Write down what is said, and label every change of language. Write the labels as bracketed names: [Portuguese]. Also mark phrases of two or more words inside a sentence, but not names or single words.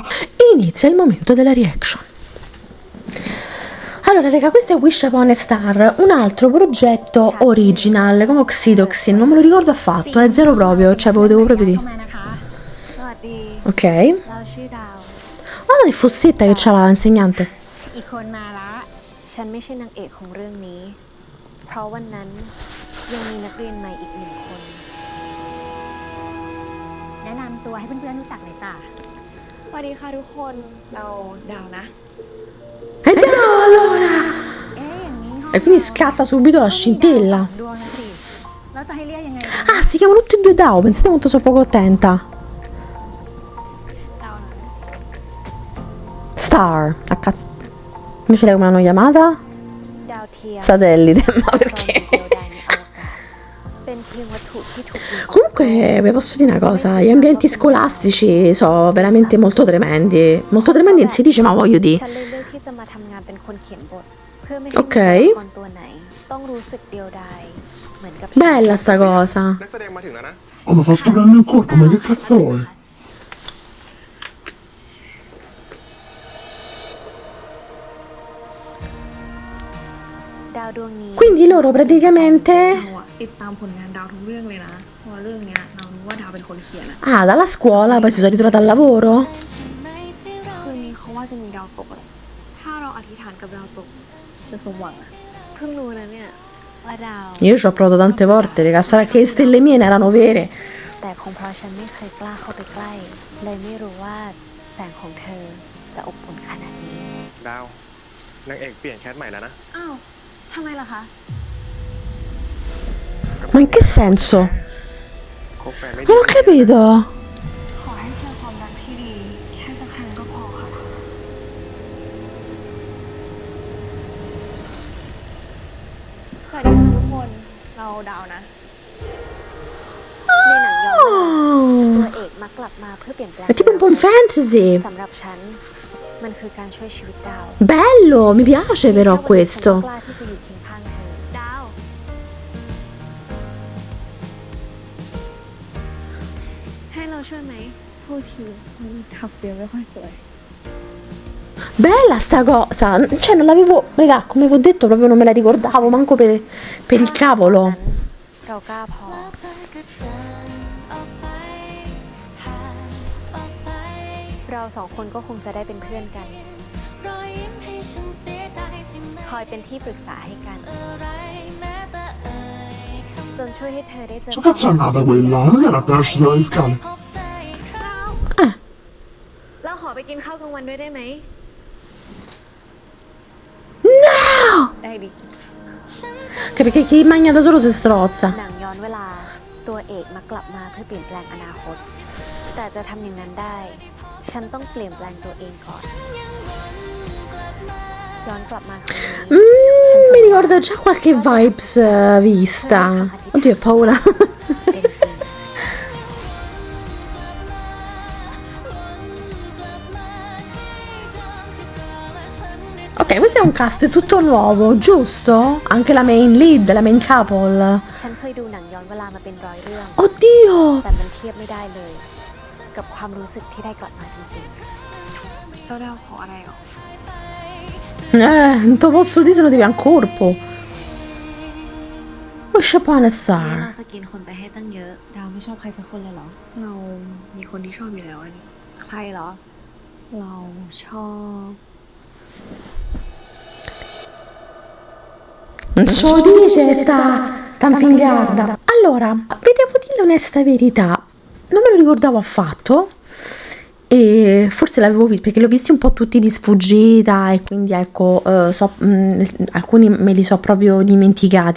[Italian] inizia il momento della reaction. Allora, raga, questo è Wish Upon a Star, un altro progetto original come Oxytocin, non me lo ricordo affatto, è zero proprio, cioè ve lo devo proprio dire. Ok. Guarda il fossetta che c'ha l'insegnante. [Thai] อีกคนมาละฉันไม่ใช่นางเอกของเรื่องนี้เพราะวันนั้นยังมีนักเรียนใหม่อีก1 คนแนะนำตัวให้เพื่อนๆรู้จักหน่อยจ้ะ สวัสดีค่ะทุกคนเราดาวนะ [Italian] E da allora! [Thai] อย่างนี้ [Italian] E quindi scatta subito la scintilla. [Thai] ดวงนะสิแล้วจะให้เรียกยังไงดี [Italian] Ah, si chiamano tutti e due Dao, pensate quanto sono poco attenta. [Thai] ดาวนะ [Italian] Star, a cazzo. Invece lei come l'hanno chiamata? [Thai] ดาวเทียม [Italian] Satellite, ma [Thai] เรา [Italian] perché? [Thai] เดียวดายในอวกาศเป็นเพียงวัตถุที่ถูกยิงออก [Italian] Comunque, vi posso dire una cosa, gli ambienti scolastici sono veramente molto tremendi. Molto tremendi in si dice, ma voglio dire. [Thai] ฉันเลยเลือกที่จะมาทำงานเป็นคนเขียนบท เพื่อไม่ให้ โอเค มีตัวละครตัวไหน ต้องรู้สึกเดียวดายเหมือนกับฉัน [Italian] Bella sta cosa. [Thai] นักแสดงมาถึงแล้วนะ [Italian] Oh, mi ha fatto un anno in corpo, ma che cazzo vuoi? [Thai] ดาวดวงนี้ [Italian] Quindi loro praticamente... [Thai] เราอะติดตามผลงานดาวทุกเรื่องเลยนะเพราะว่าเรื่องเนี้ยเรารู้ว่าดาวเป็นคนเขียนอะ [Italian] Ah, dalla scuola poi si sono ritrovati al lavoro? [Thai] คืนนี้เขาว่าจะมีดาวตกอะถ้าเราอธิษฐานกับดาวตกจะสมหวังอะ เพิ่งรู้นะเนี่ยว่าดาว [Italian] Io ci ho provato tante volte, raga, sarà che le stelle mie ne erano vere. [Thai] แต่คงเพราะฉันไม่เคยกล้าเข้าไปใกล้ เลยไม่รู้ว่าแสงของเธอจะอบอุ่นขนาดนี้ ดาว นางเอกเปลี่ยนแคสใหม่แล้วนะ อ้าวทำไมล่ะคะ [Italian] Ma in che senso? [Thai] คบแฟนไม่ดี [Italian] Non ho capito. [Thai] ขอให้เจอความรักที่ดีแค่สักครั้งก็พอค่ะสวัสดีค่ะทุกคนเราดาวนะ ในหนังย้อนเวลา Oh, ตัวเอกมักกลับมาเพื่อเปลี่ยนแปลง [Italian] è tipo un po' un fantasy. [Thai] สำหรับฉัน มันคือการช่วยชีวิตดาว [Italian] Bello, mi piace però [Thai] แค่วันนี้ฉัน [Italian] questo. [Thai] กล้าที่จะอยู่เคียงข้างเธอ ดาว ให้เราช่วยไหมพูดทีมันทับเดียวไม่ค่อยสวย [Italian] Bella sta cosa. Cioè, non l'avevo... Raga, come vi ho detto, proprio non me la ricordavo, manco per il cavolo. [Thai] เรากล้าพอ เราสองคนก็คงจะได้เป็นเพื่อนกัน คอยเป็นที่ปรึกษาให้กัน จนช่วยให้เธอได้เจอ [Italian] Che cazzo è nata quella? Non era appena scesa dalle scale? [Thai] เราขอไปกินข้าวกลางวันด้วยได้ไหม ได้ดิ [Italian] Che perché chi mangia da solo si strozza. [Thai] หนังย้อนเวลา ตัวเอกมักกลับมาเพื่อเปลี่ยนแปลงอนาคต แต่จะทำอย่างนั้นได้ ฉันต้องเปลี่ยนแปลงตัวเองก่อน ย้อนกลับมาครั้งนี้ [Italian] Mi ricorda già qualche vibes vista. Oddio, ho paura. [Thai] เป็นจริง [Italian] Ok, questo è un cast tutto nuovo, giusto? Anche la [English] main lead, [Italian] la [English] main couple. [Thai] ฉันเคยดูหนังย้อนเวลามาเป็นร้อยเรื่อง [Italian] Oddio! [Thai] แต่มันเทียบไม่ได้เลย กับความรู้สึกที่ได้กลับมาจริง เราดาวขออะไรหรอ [Italian] Non te lo posso dire se no devi un corpo. Wish upon a [Thai] เรา [Italian] star. [Thai] สกินคนไปให้ตั้งเยอะ ดาวไม่ชอบใครสักคนเลยเหรอ เรามีคนที่ชอบอยู่แล้วอันนี้ใครเหรอ เราชอบ [Italian] Non so dice sta tanfingarda. Allora, vi devo dire l'onesta verità. Non me lo ricordavo affatto. E forse l'avevo visto perché li ho visti un po' tutti di sfuggita e quindi ecco alcuni me li so proprio dimenticati.